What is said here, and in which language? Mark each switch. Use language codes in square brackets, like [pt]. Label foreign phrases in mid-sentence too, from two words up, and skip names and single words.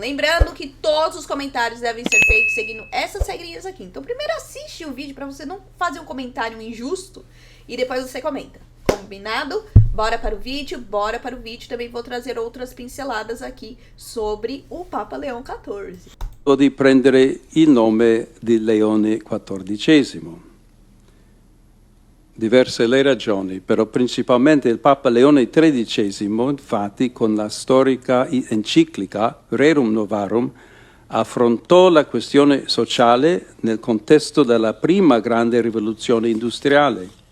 [pt] Lembrando que todos os comentários devem ser feitos seguindo essas regrinhas aqui. Então primeiro assiste o vídeo para você não fazer um comentário injusto e depois você comenta. Combinado? Bora para o vídeo? Bora para o vídeo. Também vou trazer outras pinceladas aqui sobre o Papa Leão XIV. [it] Di prendere il nome di Leone XIV. Diverse le ragioni, però principalmente il Papa Leone XIII, infatti, con la storica enciclica Rerum Novarum, affrontò la questione sociale nel contesto della prima grande rivoluzione industriale.